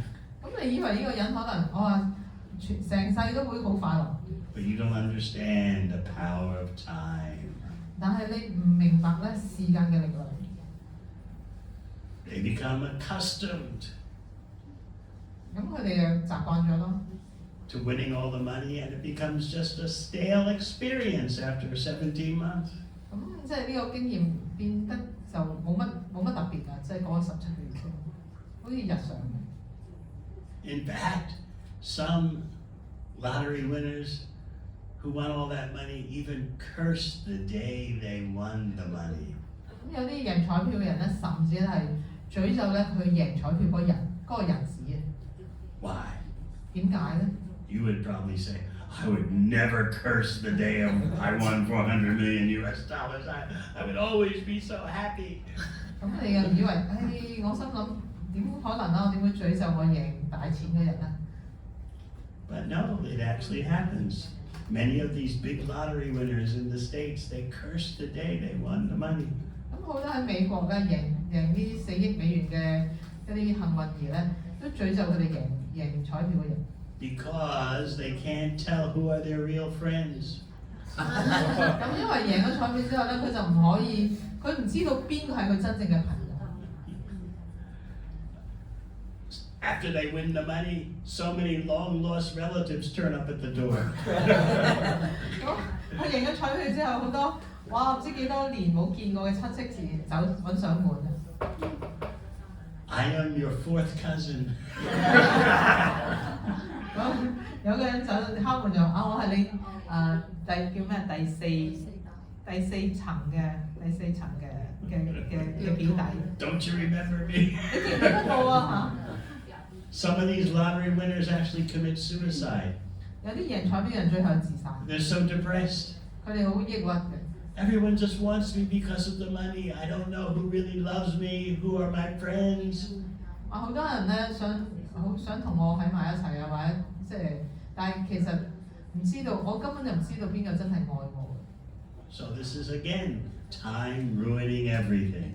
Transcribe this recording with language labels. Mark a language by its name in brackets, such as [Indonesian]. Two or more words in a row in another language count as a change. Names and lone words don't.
[Cantonese] 咁你以為呢個人可能成世都會好快樂？ [English] But you don't understand the power of time. [Cantonese] 但係你唔明白咧時間嘅力量。 [English] They become accustomed [Cantonese] 咁佢哋就習慣咗咯。 [English] to winning all the money, and it becomes just a stale experience after 17 months. [Cantonese] 咁即係呢個經驗變得就冇乜特別㗎，即係過咗17個月之後，好似日常嘅。 [English] In fact, some lottery winners who won all that money even cursed the day they won the money. [Cantonese] 咁有啲贏彩票嘅人咧，甚至係詛咒咧佢贏彩票嗰個人士嘅。 [English] Why? [Cantonese] 點解咧？ [English] You would probably say, I would never curse the day of I won $400 million US. I would always be so happy. [Cantonese] 咁你又以為，我心諗點可能啊？我點會詛咒我贏大錢嘅人啊？ [English] But no, it actually happens. Many of these big lottery winners in the States, they curse the day they won the money. [Cantonese] 咁好多喺美國咧贏呢4億美元嘅一啲幸運兒咧，都詛咒佢哋贏彩票嘅人。 [English] Because they can't tell who are their real friends. [Cantonese] 咁因為贏咗彩票之後咧，佢就唔可以，佢唔知道邊個係佢真正嘅朋友。 [English] After they win the money, so many long lost relatives turn up at the door. [Cantonese] 咁佢贏咗彩票之後，好多唔知幾多年冇見過嘅親戚自然走揾上門啊！ [English] I am your fourth cousin. [Cantonese] 咁有個人走敲門就我係你第四層嘅表弟。 [English] Don't you remember me? [Cantonese] 你記唔記得我啊？ [English] Some of these lottery winners actually commit suicide. [Cantonese] 有啲贏彩票人最後自殺， [English] They're so depressed. [Cantonese] 佢哋好抑鬱嘅。 [English] Everyone just wants me because of the money. I don't know who really loves me, who are my friends. [Cantonese] 好多人咧想同我喺埋一齊啊，或者但係其實唔知道，我根本就唔知道邊個真係愛我。 [English] So this is again time ruining everything.